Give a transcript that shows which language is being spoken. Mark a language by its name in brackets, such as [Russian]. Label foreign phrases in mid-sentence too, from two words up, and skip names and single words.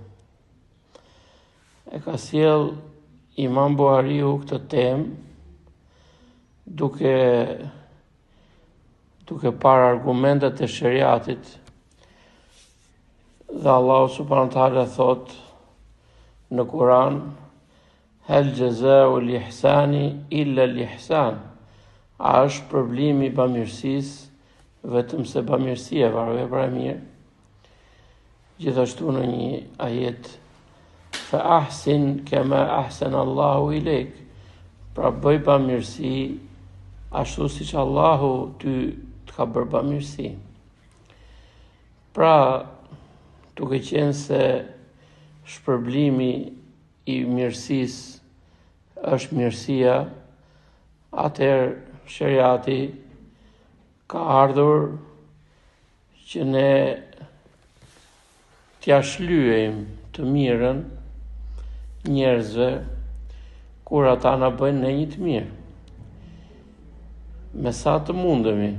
[Albanian] E ka sjell Imam Buhariu këtë temë duke parë argumentet e shariatit, dhe Allahu [Arabic] سبحانه وتعالى [Albanian] thot në Kur'an, [Arabic] هل جزاء الإحسان إلا الإحسان. [Albanian] A është përblimi i bamirësisë vetëm se bamirësia varet vepra e mirë? Gjithashtu në një ajet, [Arabic] فأحسن كما أحسن الله إليك, [Albanian] pra bëj bamirësi ashtu siç Allahu ty të ka bërë bamirësi. Pra, duke qenë se shpërblimi i mirësisë është mirësia, atëherë shariati ka ardhur që ne t'ja shlyejmë të mirën njerëzve kur ata na bëjnë ne një të mirë, me sa të mundemi.